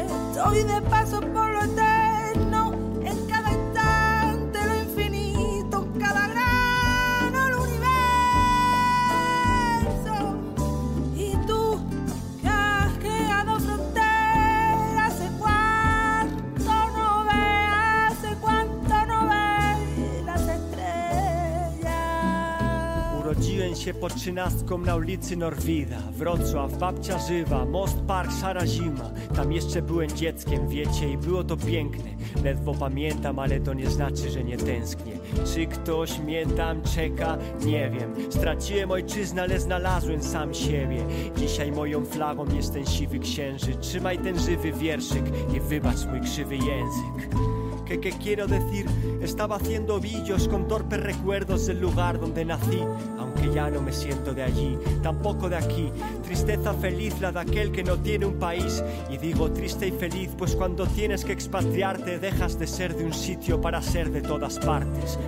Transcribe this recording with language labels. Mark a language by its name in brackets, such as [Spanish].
[Spanish] Estoy de paso por lo eterno, en cada instante lo infinito, en cada grano el universo. Y tú, que has creado fronteras, hace cuánto no ves, hace cuánto no ves las estrellas. [Polish] Urodziłem się pod trzynastką na ulicy Norwida, Wrocław, babcia żywa, most, park, szara zima. Tam jeszcze byłem dzieckiem, wiecie, i było to piękne. Ledwo pamiętam, ale to nie znaczy, że nie tęsknię. Czy ktoś mnie tam czeka? Nie wiem. Straciłem ojczyznę, ale znalazłem sam siebie. Dzisiaj moją flagą jest ten siwy księżyc. Trzymaj ten żywy wierszyk i wybacz mój krzywy język. [Spanish] ¿Qué quiero decir? Estaba haciendo ovillos con torpes recuerdos del lugar donde nací. Aunque ya no me siento de allí, tampoco de aquí. Tristeza feliz la de aquel que no tiene un país. Y digo triste y feliz, pues cuando tienes que expatriarte dejas de ser de un sitio para ser de todas partes.